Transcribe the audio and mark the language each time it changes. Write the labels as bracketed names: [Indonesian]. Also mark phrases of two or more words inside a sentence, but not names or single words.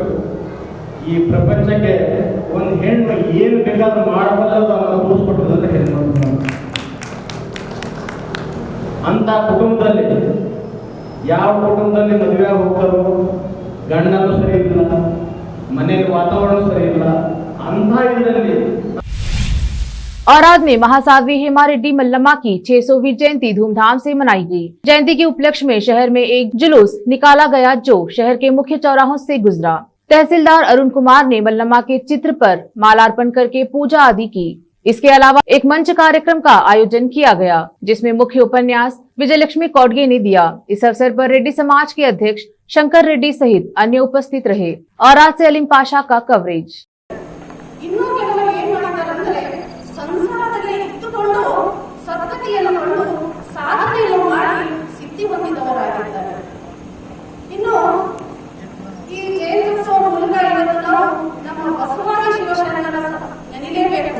[Kannada] ಈ ಪ್ರಪಂಚಕ್ಕೆ ಒಂದು ಹೆಣ್ಣು ಏನು ಬೇಕಾದ್ರೂ ಮಾಡಬಲ್ಲದು ಅನ್ನೋದು ತೋರಿಸ್ಕೊಟ್ಟದಂದ್ರೆ ಹೆಣ್ಣು. ಅಂತ ಕುಟುಂಬದಲ್ಲಿ ಯಾವ ಕುಟುಂಬದಲ್ಲಿ ಮದುವೆ ಹೋಗ್ತಾರೋ ಗಂಡನೂ ಸರಿ ಇಲ್ಲ, ಮನೆಯಲ್ಲಿ ವಾತಾವರಣ ಸರಿ ಇಲ್ಲ, ಅಂಥ ಇದರಲ್ಲಿ [Hindi] औराद में महासाध्वी हेमा रेड्डी मल्लम्मा की 600वीं जयंती धूमधाम से मनाई गई। जयंती के उपलक्ष्य में शहर में एक जुलूस निकाला गया जो शहर के मुख्य चौराहों से गुजरा। तहसीलदार अरुण कुमार ने मल्लम्मा के चित्र पर मालार्पण करके पूजा आदि की। इसके अलावा एक मंच कार्यक्रम का आयोजन किया गया जिसमें मुख्य उपन्यास विजयलक्ष्मी कौडगे ने दिया। इस अवसर पर रेड्डी समाज के अध्यक्ष शंकर रेड्डी सहित अन्य उपस्थित रहे। औराद से अलीम पाशा का कवरेज। [Kannada] ಇನ್ನೂ ಕೆಲವರು ಏನು ಮಾಡ್ತಾರಂದ್ರೆ ಸಂಸಾರದಲ್ಲಿ ಇಟ್ಟುಕೊಂಡು ಸದ್ಗತಿಯನ್ನು ಕಂಡು ಸಾಧನೆಯನ್ನು ಮಾಡಿ ಸಿದ್ಧಿ ಹೊಂದಿದವರಾಗಿದ್ದಾರೆ. ಇನ್ನು ಈ ಜಯಂತ್ಯೋತ್ಸವ ಮೂಲಕ ಇವತ್ತು ನಾವು ನಮ್ಮ ಬಸವಾದಿ ಶಿವಶರಣರ ನೆನೆಯಲೇಬೇಕು.